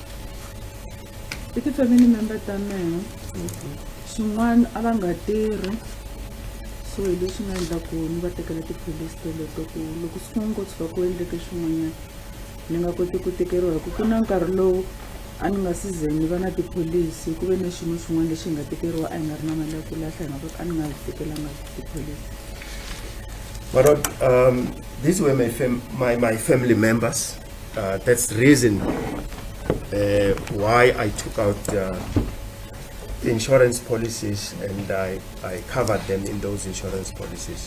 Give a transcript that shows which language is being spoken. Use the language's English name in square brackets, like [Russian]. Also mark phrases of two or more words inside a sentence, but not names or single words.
[Tsonga] I ti- [English] family member [Tsonga] ta mehe swin'wana a va nga tirhi, so hi leswi nga endla ku ni va tekela tipholisi teleto ku loko siku ngo tshuka ku endleke swin'wanyana ni nga koti ku tekeriwa hi ku na nkarhi lowu a ni nga si ze ni va na tipholisi ku ve na xiyimo xin'wana lexi hi nga tekeriwa a hi nga ri na mali ya ku lahla hi nga a ni nga tekelanga tipholisi. [English] My lord, these were my family members. That's the reason why I took out insurance policies and I covered them in those insurance policies.